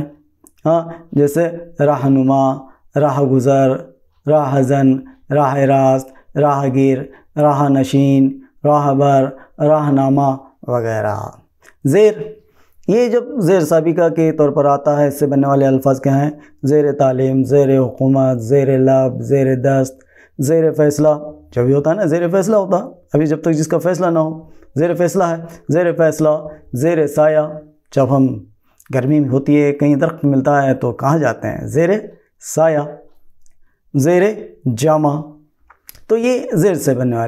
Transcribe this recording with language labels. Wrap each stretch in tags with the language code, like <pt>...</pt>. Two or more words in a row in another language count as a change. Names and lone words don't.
<ur>ہاں جیسے رہنما، راہ گزر، راہ زن، راہ راست، راہ گیر، راہ نشین، راہ بر، راہ نامہ وغیرہ. زیر، یہ جب زیر سابقہ کے طور پر آتا ہے اس سے بننے والے الفاظ کیا ہیں؟ زیر تعلیم، زیر حکومت، زیر لب، زیر دست، زیر فیصلہ. جب بھی ہوتا ہے نا زیر فیصلہ ہوتا، ابھی جب تک جس کا فیصلہ نہ ہو زیر فیصلہ ہے. زیر فیصلہ، زیر سایہ، جب ہم گرمی میں ہوتی ہے کہیں درخت ملتا ہے تو کہاں جاتے ہیں؟ زیر سایہ. زیر جامہ، تو یہ زیر سے بننے والے.</ur>